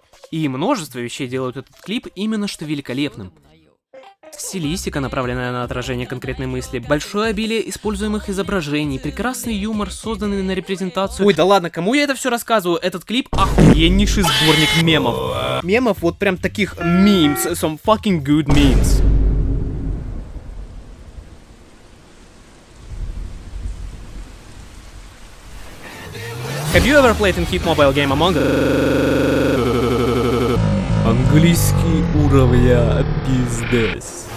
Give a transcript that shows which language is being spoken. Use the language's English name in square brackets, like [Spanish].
[Russian] И множество вещей делают этот клип именно что великолепным. Стилистика, направленная на отражение конкретной мысли, большое обилие используемых изображений, прекрасный юмор, созданный на репрезентацию... Ой, да ладно, кому я это все рассказываю? Этот клип охуеннейший сборник мемов. Мемов вот прям таких [English] memes, some fucking good memes. Have you ever played in hit mobile game Among Us? [Russian] Английский уровня пиздец.